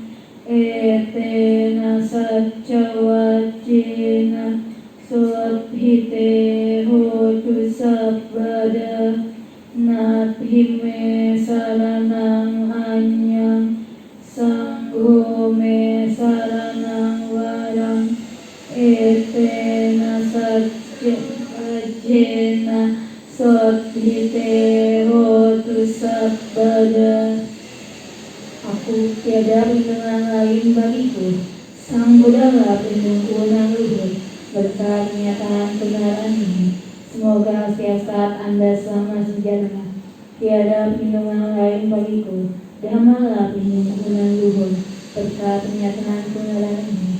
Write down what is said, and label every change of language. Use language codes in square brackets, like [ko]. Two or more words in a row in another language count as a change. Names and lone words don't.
[pi] Etena Sajja Wajjena Sotite Hotu Sabbada Nathime Saranang Anyang Sangho Me Saranang Warang Etena Sajjena Sotite Hotu Sabbada. [id] Aku tiada perlindungan lain bagiku, Sang Buddha pelindungku nan luhur, berkat kenyataan kebenaran ini. Semoga setiap saat Anda selamat sejahtera. Tiada perlindungan lain bagiku, Dhammalah pelindungku nan luhur, berkat kenyataan kebenaran ini.